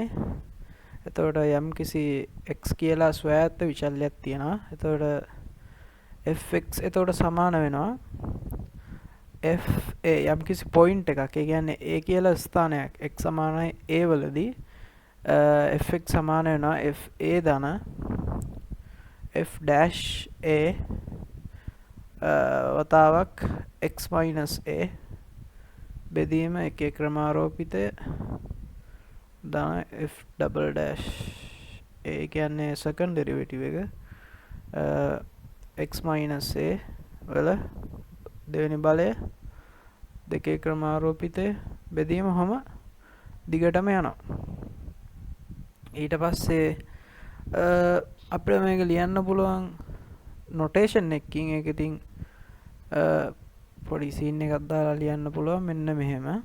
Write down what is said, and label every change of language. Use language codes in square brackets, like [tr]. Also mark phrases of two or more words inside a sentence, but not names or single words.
[si] එතකොට යම් කිසි x කියලා ස්වයාත්ත විචල්‍යයක් තියෙනවා. එතකොට fx එතකොට සමාන වෙනවා f යම් කිසි point එකක්. ඒ කියන්නේ a කියලා ස්ථානයක් x සමානයි a වලදී fx සමාන වෙනවා f a ධන [en] f dash a [si] වතාවක් [en] x minus a [si] බෙදීම එකේ ක්‍රමාරෝපිතය ධන [en] f double dash a [si] කියන්නේ [en] second derivative [si] එක [en] x minus a [si] වල දෙවෙනි බලය දෙකේ ක්‍රමාරෝපිතය බෙදීම ඔහම දිගටම යනවා. ඊට පස්සේ අපිට මේක ලියන්න පුළුවන් notation එකකින්. ඒක ඉතින් පොඩි scene එකක් දාලා ලියන්න පුළුවන් මෙන්න මෙහෙම.